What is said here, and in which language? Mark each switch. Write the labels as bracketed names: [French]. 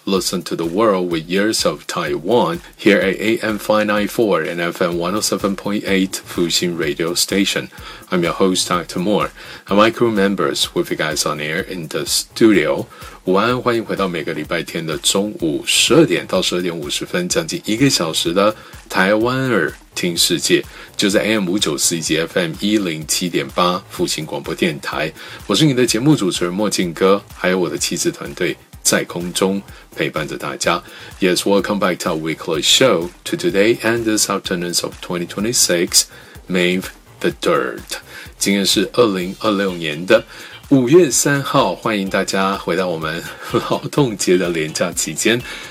[English] Listen to the world with ears of Taiwan here at AM 594 and FM 107.8 Fuxing Radio Station. I'm your host, Dr. Moore, and my crew members with you guys on air in the studio. [Chinese] 午安，欢迎回到每个礼拜天的中午12点到12点50分，将近一个小时的台湾耳听世界，就在 AM 594以及 FM 107.8复兴广播电台。我是你的节目主持人墨镜哥，还有我的妻子团队在空中陪伴着大家。 [English] Yes, welcome back to our weekly show to today and this afternoon of 2026, May the 3rd. [Chinese] 今天是2026年的5月3号，欢迎大家回到我们劳动节的连假期间。